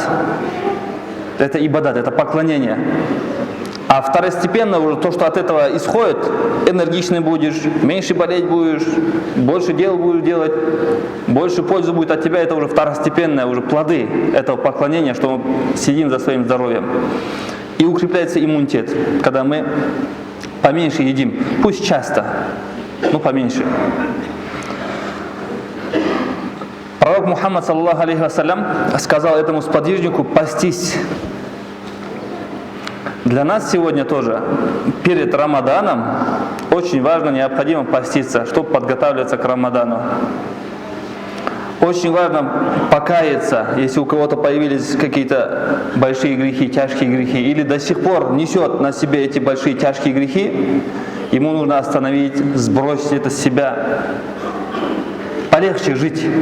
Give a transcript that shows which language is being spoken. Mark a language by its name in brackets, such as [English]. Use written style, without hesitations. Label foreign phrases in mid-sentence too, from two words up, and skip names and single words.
[Russian] Это ибадат, это поклонение. А второстепенно уже то, что от этого исходит, энергичный будешь, меньше болеть будешь, больше дел будешь делать, больше пользы будет от тебя, это уже второстепенные уже плоды этого поклонения, что мы следим за своим здоровьем. И укрепляется иммунитет, когда мы поменьше едим, пусть часто, но поменьше. Пророк Мухаммад, [Arabic] صلى الله عليه وسلم, [Russian] сказал этому сподвижнику постись. Для нас сегодня тоже перед Рамаданом очень важно, необходимо поститься, чтобы подготавливаться к Рамадану. Очень важно покаяться, если у кого-то появились какие-то большие грехи, тяжкие грехи, или до сих пор несет на себе эти большие тяжкие грехи, ему нужно остановить, сбросить это с себя, полегче жить.